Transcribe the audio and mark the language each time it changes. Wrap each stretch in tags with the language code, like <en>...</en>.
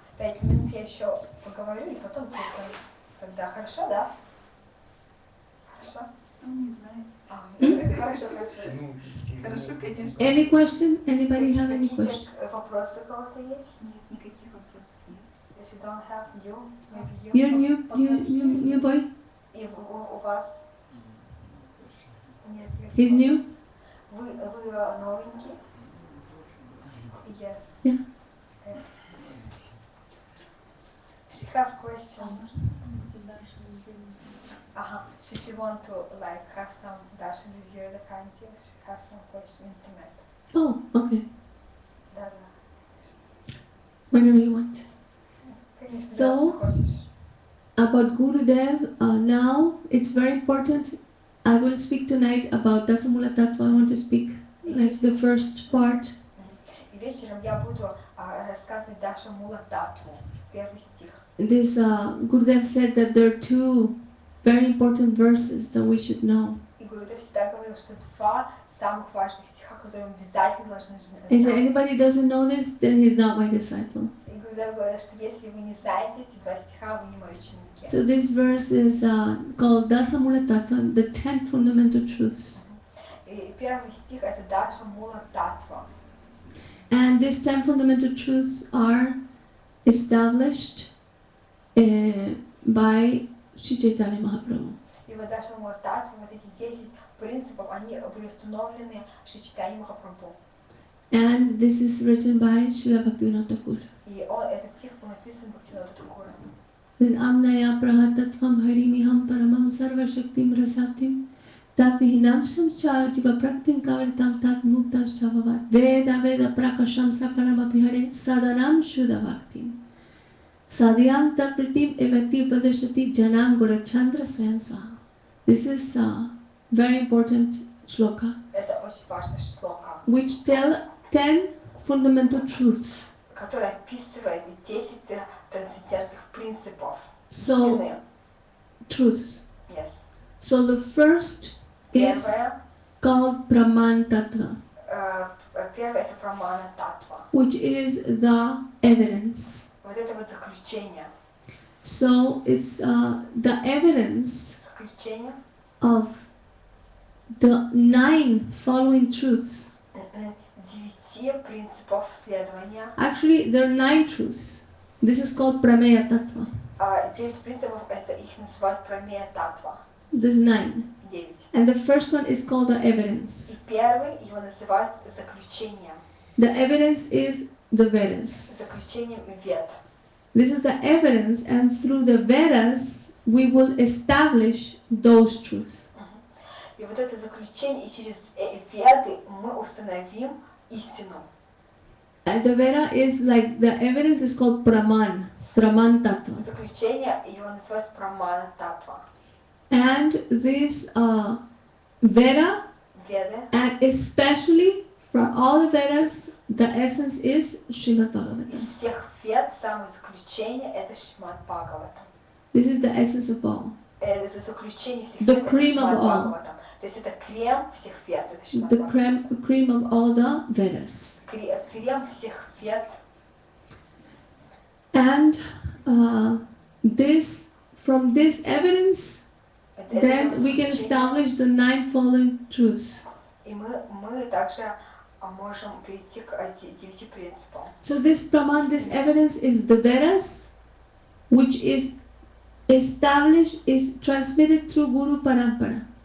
<ru>5 минут я еще поговорю и потом киртан. Тогда хорошо, да? Хорошо? Он не знает. Хорошо, хорошо. Ну, Хорошо, конечно.</ru> <en>Any question? Anybody have any</en> <ru>Какие</ru> <en>questions?</en> <ru>вопросы у кого-то есть? Нет, никаких вопросов нет.</ru> <en>If you don't have you, maybe you. You're new boy.</en> <ru>И у вас? Нет.</ru> <en>He's new.</en> <ru>Вы новенький?</ru> <en>Yes. Yeah. She have question.</en> <ru>А можно потом дальше неделю?</ru> <en>She want to like have some darshan with you Radhakанти. She have some question intimate. Oh, okay.</en> <ru>Да.</ru> <en>Whenever you want. about Gurudev, now it's very important. I will speak tonight about Dasamula Tattva. I want to speak like the first part.</en> <ru>И вечером я буду рассказывать Даша Мула Татву, первый стих.</ru> <en>This Gurudev said that there are two very important verses that we should know.</en> <ru>И Гурудев всегда говорил, что два самых важных стиха, которые мы обязательно должны</ru> <en>If</en> <ru>знать.</ru> <en>anybody doesn't know this, then he's not my disciple.</en> <ru>И Гурудев говорил, что если вы не знаете эти два стиха, вы не мои ученики.</ru> <en>So this verse is called Dasamula Tattva, the 10 fundamental truths.</en> <ru>И первый стих это Даша Мула Татва.</ru> <en>And these 10 fundamental truths are established by Sri Chaitanya Mahaprabhu.</en> <ru>И вот Даша Мула Татва, вот эти 10 принципов, они были установлены Шри Чайтаньей Махапрабху.</ru> <en>And this is written by Srila Bhaktivinoda Thakur.</en> <ru>И этот стих был написан Бхактивинода Thakura.</ru> <sa>Then Amnaya Prahatatvam Harimiham Paramam Sarva Shaktim Rasaptim Tatvihinam Samchaya Jiva Praktim Kavaritam Tat Mukta Shavavat Veda Veda Prakasham Sakaram Apihare Sadanam Shuddha Bhaktim Sadhyam Tapritim Evati Padashati Janam Gorachandra Swayam Swaha.</sa> <en>This is a very important shloka</en> <ru>Это очень важный шлока,</ru> <en>which tell 10 fundamental truths.</en> <ru>который описывает 10 трансцендентных принципов.</ru> <en>So,</en> <ru>Истины.</ru> <en>truths. Yes. So the first is</en> <ru>Первое,</ru> <en>called Praman Tattva,</en> <ru>первое это прамана татва.</ru> <en>which is the evidence.</en> <ru>Вот это вот заключение.</ru> <en>So it's the evidence</en> <ru>Заключение</ru> <en>of the 9 following truths.</en> <ru>9 принципов следования.</ru> <en>Actually, there are 9 truths. This is called Prameya Tattva.</en> <ru>9 принципов, это их называют прамея татва.</ru> <en>There's 9.</en> <ru>9.</ru> <en>And the first one is called the evidence.</en> <ru>И первый его называют заключением.</ru> <en>The evidence is the Vedas.</en> <ru>Заключением вед.</ru> <en>This is the evidence, and through the Vedas, we will establish those truths.</en> <ru>И вот это заключение, и через веды мы установим истину.</ru> <en>And the Veda is like, the evidence is called Praman, Praman Tattva.</en> <ru>Заключение его называют прамана татва.</ru> <en>And this Veda,</en> <ru>Веды,</ru> <en>and especially from all the Vedas, the essence is Srimad Bhagavatam.</en> <ru>из всех вед самое заключение это Шримад Бхагаватам.</ru> <en>This is the essence of all.</en> <ru>Это заключение всех</ru> <en>The</en> <ru>вед, это</ru> <en>cream of</en> <ru>Шримад</ru> <en>all.</en> <ru>Бхагаватам. То есть это крем всех вед, это Шримад</ru> <en>The</en> <ru>Бхагаватам.</ru> <en>cream of all the Vedas.</en> <ru>Крем всех вед.</ru> <en>And from this evidence,</en> <ru>Это</ru> <en>then we can establish the 9 following truths.</en> <ru>И мы также можем прийти к 9 принципам.</ru> <en>So this Praman, this evidence is the Vedas, which is established, is transmitted through Guru Parampara.</en>